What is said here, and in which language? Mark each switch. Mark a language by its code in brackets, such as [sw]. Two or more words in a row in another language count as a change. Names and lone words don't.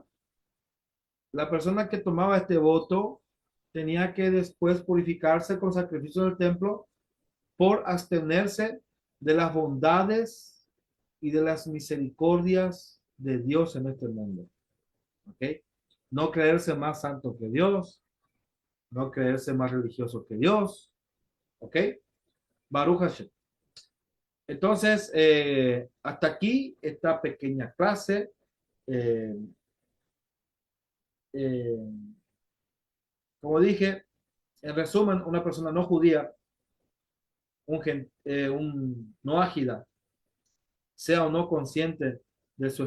[es] La persona que tomaba este voto tenía que después purificarse con sacrificios del templo por abstenerse de las bondades y de las misericordias de Dios en este mundo. ¿Ok? No creerse más santo que Dios, no creerse más religioso que Dios. ¿Ok? [he] ברוך השם. [es] Entonces, hasta aquí esta pequeña clase. Eh, eh, como dije, en resumen, una persona no judía, un no ágida, sea o no consciente de su